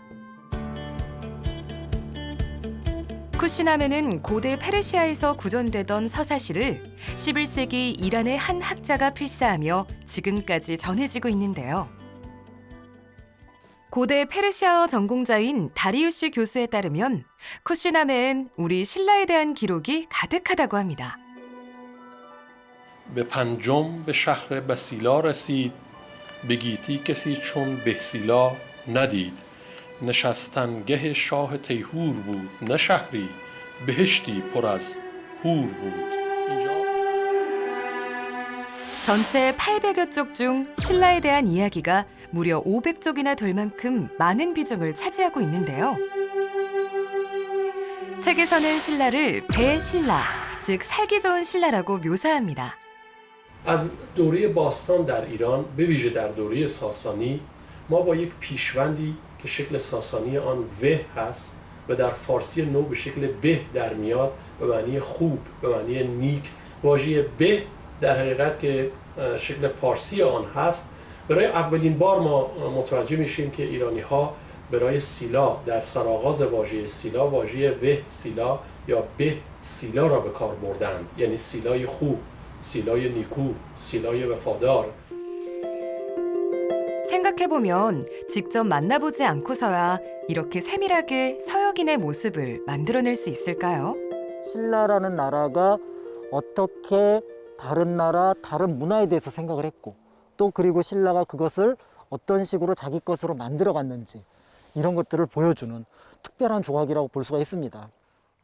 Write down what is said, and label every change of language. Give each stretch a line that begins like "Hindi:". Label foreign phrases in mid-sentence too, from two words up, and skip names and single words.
Korean: 쿠시남에는 고대 페르시아에서 구전되던 서사시를 11세기 이란의 한 학자가 필사하며 지금까지 전해지고 있는데요. 고대 페르시아어 전공자인 다리우시 교수에 따르면 쿠시남에는 우리 신라에 대한 기록이 가득하다고 합니다.
Persian: به پنجم به شهر بسیلا رسید به گیتی کسی چون بهسیلا ندید نشستنگه شاه تیهور بود نه شهری بهشتی پر از هور بود
Korean: 전체 800여 쪽 중 신라에 대한 이야기가 무려 500쪽이나 될 만큼 많은 비중을 차지하고 있는데요. 책에서는 신라를 배신라, 즉 살기 좋은 신라라고 묘사합니다.
Persian: از دوره باستان در ایران به ویژه در دوره ساسانی ما با یک پیشوندی که شکل ساسانی آن و هست و در فارسی نو به شکل به در میاد به معنی خوب به معنی نیک واژه به در حقیقت که شکل فارسی آن هست برای اولین بار ما متوجه میشیم که ایرانی ها برای سیلا در سرآغاز واژه سیلا واژه و سیلا یا به سیلا را به کار بردند یعنی سیلای خوب سیلای نیکو سیلای وفادار
Korean: 생각해보면 직접 만나보지 않고서야 이렇게 세밀하게 서역인의 모습을 만들어낼 수 있을까요? 신라라는 나라가 어떻게 다른 나라, 다른 문화에 대해서 생각을 했고 또 그리고 신라가 그것을 어떤 식으로 자기 것으로 만들어 갔는지 이런 것들을 보여주는 특별한 조각이라고 볼 수가 있습니다.